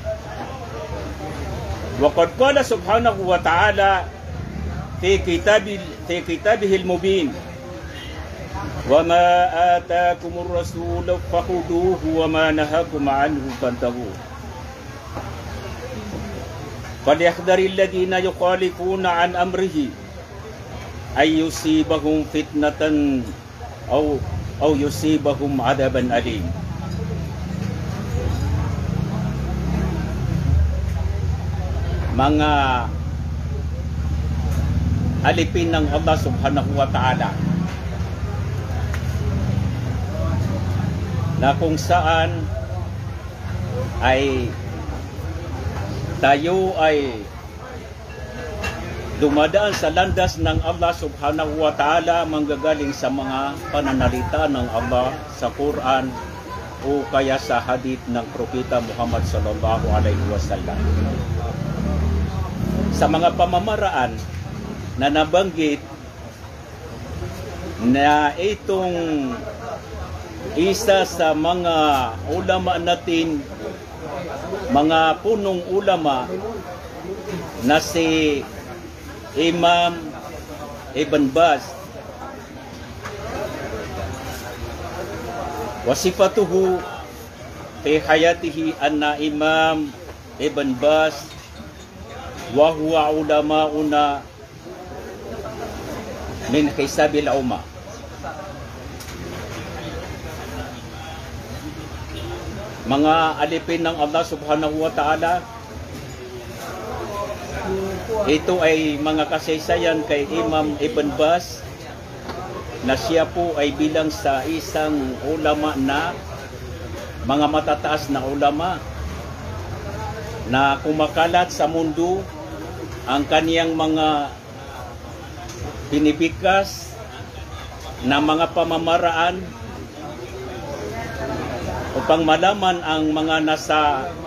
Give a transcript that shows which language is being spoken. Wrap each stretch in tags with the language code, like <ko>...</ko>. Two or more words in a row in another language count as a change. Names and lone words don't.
<ar>وقد قال سبحانه وتعالى في كتابه المبين وما آتاكم الرسول فخذوه وما نهاكم عنه فانتهوا فليحذر الذين يخالفون عن أمره أن يصيبهم فتنة أو يصيبهم عذابا أليم.</ar> <tl>Mga alipin ng Allah</tl> <ar>سبحانه وتعالى</ar> <tl>na kung saan ay tayo ay dumadaan sa landas ng Allah</tl> <ar>سبحانه وتعالى</ar> <tl>manggagaling sa mga pananalita ng Allah sa Quran o kaya sa hadith ng Propeta Muhammad</tl> <ar>صلى الله عليه وسلم.</ar> <tl>Sa mga pamamaraan na nabanggit na itong isa sa mga ulama natin, mga punong ulama na si Imam Ibn Baz,</tl> <ar>وصفته في حياته أن الإمام ابن باز وهو علماؤنا من حساب الأمة.</ar> <tl>Mga alipin ng Allah</tl> <ar>سبحانه وتعالى,</ar> <tl>ito ay mga kasaysayan kay Imam Ibn Baz na siya po ay bilang sa isang ulama na mga matataas na ulama na kumakalat sa mundo ang kaniyang mga pinipikas na mga pamamaraan upang malaman ang mga nasa</tl>